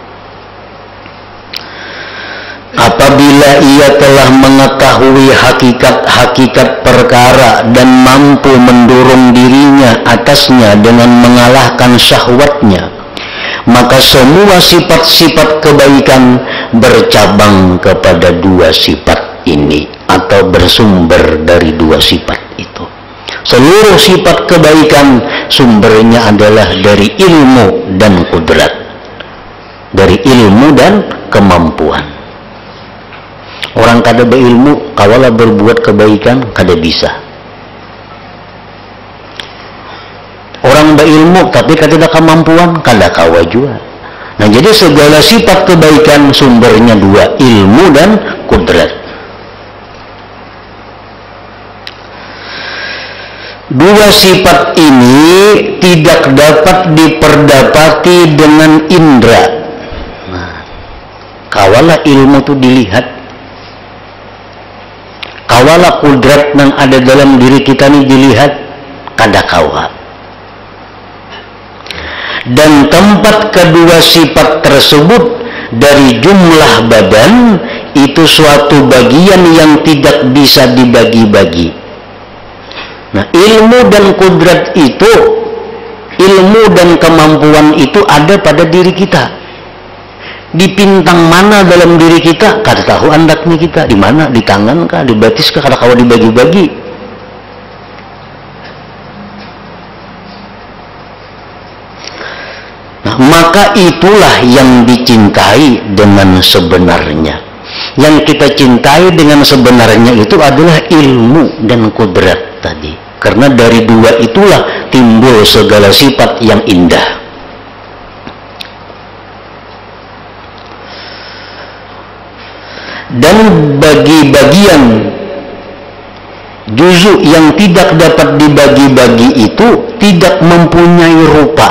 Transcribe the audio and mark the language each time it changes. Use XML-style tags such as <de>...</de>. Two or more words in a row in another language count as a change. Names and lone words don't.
<id>Apabila ia telah mengetahui hakikat-hakikat perkara dan mampu mendorong dirinya atasnya dengan mengalahkan syahwatnya, maka semua sifat-sifat kebaikan bercabang kepada dua sifat ini atau bersumber dari dua sifat itu. Seluruh sifat kebaikan sumbernya adalah dari ilmu dan kudrat, dari ilmu dan kemampuan.</id> <bjn>Orang kada berilmu kawalah berbuat kebaikan kada bisa. Orang berilmu tapi kada ada kemampuan kada kawa juga.</bjn> <id>Nah, jadi segala sifat kebaikan sumbernya dua, ilmu dan kudrat. Dua sifat ini tidak dapat diperdapati dengan indera.</id> <bjn>Nah, kawalah ilmu itu dilihat, kawalah kudrat yang ada dalam diri kita ini dilihat, kada kawa.</bjn> <id>Dan tempat kedua sifat tersebut dari jumlah badan itu suatu bagian yang tidak bisa dibagi-bagi. Nah, ilmu dan kudrat itu, ilmu dan kemampuan itu ada pada diri kita.</id> <bjn>Di pintang mana dalam diri kita kada tahu andaknya kita, di mana, di tangan kah, di batis kah, kada kawa dibagi-bagi.</bjn> <id>Nah, maka itulah yang dicintai dengan sebenarnya. Yang kita cintai dengan sebenarnya itu adalah ilmu dan kudrat tadi. Karena dari dua itulah timbul segala sifat yang indah. Dan bagi bagian juzuk yang tidak dapat dibagi-bagi itu tidak mempunyai rupa.</id>